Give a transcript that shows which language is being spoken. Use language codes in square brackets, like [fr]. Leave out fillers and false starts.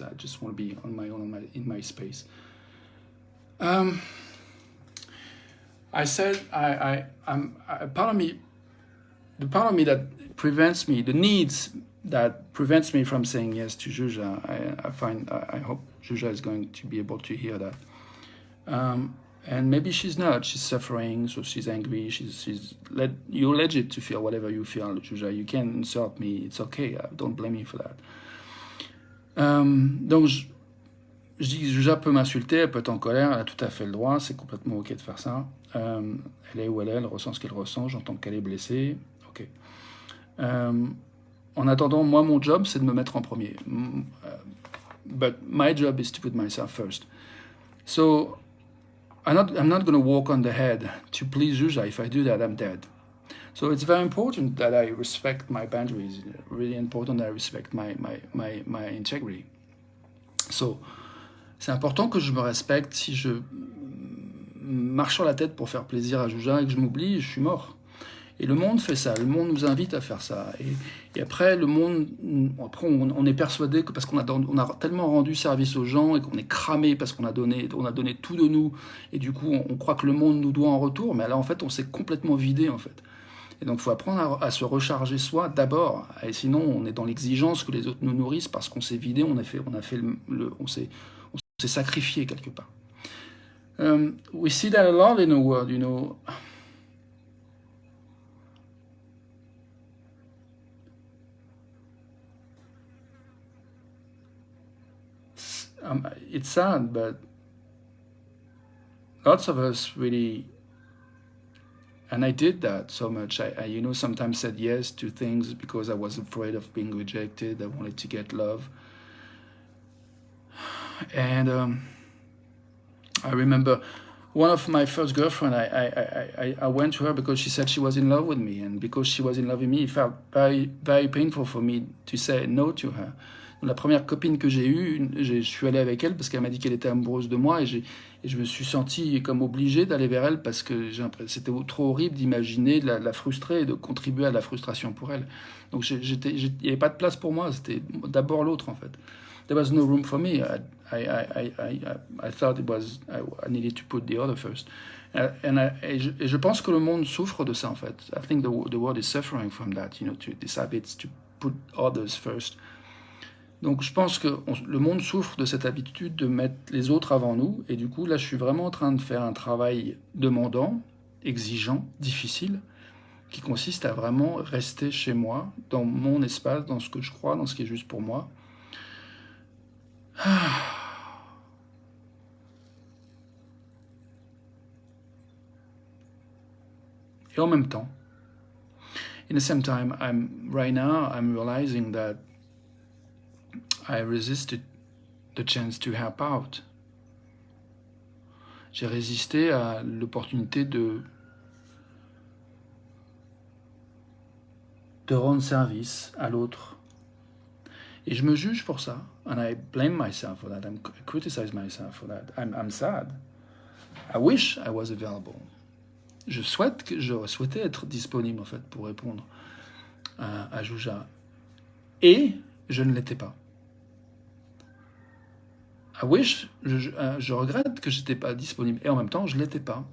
[en] I just want to be on my own, in my space. I said, I'm part of me, the part of me that prevents me, the needs that prevents me from saying yes to Juja. I hope Juja is going to be able to hear that. And maybe she's not. She's suffering, so she's angry. You're legit to feel whatever you feel, Juja. You can insult me. It's okay. I don't blame you for that. [fr] Donc, je dis que Juja peut m'insulter, elle peut être en colère, elle a tout à fait le droit, c'est complètement ok de faire ça. Elle est où elle ressent ce qu'elle ressent, j'entends qu'elle est blessée, ok. En attendant, moi, mon job, c'est de me mettre en premier. [en] But my job is to put myself first. So, I'm not going to walk on the head to please Juja. If I do that, I'm dead. So it's very important that I respect my boundaries. Really important that I respect my integrity. [fr] So, c'est important que je me respecte. Si je marche sur la tête pour faire plaisir à Juja et que je m'oublie, je suis mort. Et le monde fait ça, le monde nous invite à faire ça. Et après, le monde, après on est persuadé que parce qu'on a tellement rendu service aux gens et qu'on est cramé parce qu'on a donné tout de nous, et du coup on croit que le monde nous doit en retour, mais là en fait on s'est complètement vidé en fait. Et donc il faut apprendre à se recharger soi d'abord, et sinon on est dans l'exigence que les autres nous nourrissent parce qu'on s'est vidé, on s'est sacrifié quelque part. [en] We see that a lot in the world, you know. It's sad, but lots of us really, and I did that so much. I you know, sometimes said yes to things because I was afraid of being rejected. I wanted to get love. And I remember one of my first girlfriend, I went to her because she said she was in love with me. And because she was in love with me, it felt very, very painful for me to say no to her. [fr] La première copine que j'ai eue, je suis allé avec elle parce qu'elle m'a dit qu'elle était amoureuse de moi, et je me suis senti comme obligé d'aller vers elle parce que c'était trop horrible d'imaginer la frustrer et de contribuer à la frustration pour elle. Donc il n'y avait pas de place pour moi, c'était d'abord l'autre en fait. [en] There was no room for me. I thought I needed to put the other first. [fr] Et je pense que le monde souffre de ça en fait. [en] I think the world is suffering from that, you know, to these habits to put others first. [fr] Donc je pense que le monde souffre de cette habitude de mettre les autres avant nous, et du coup là je suis vraiment en train de faire un travail demandant, exigeant, difficile, qui consiste à vraiment rester chez moi, dans mon espace, dans ce que je crois, dans ce qui est juste pour moi. Et en même temps, [en] in the same time, right now I'm realizing that I resisted the chance to help out. [fr] J'ai résisté à l'opportunité de rendre service à l'autre. Et je me juge pour ça. [en] And I blame myself for that. I criticize myself for that. I'm sad. I wish I was available. [fr] J'aurais souhaité être disponible en fait pour répondre à Juja. Et je ne l'étais pas. [en] I wish, [fr] je regrette que j'étais pas disponible, et en même temps je l'étais pas.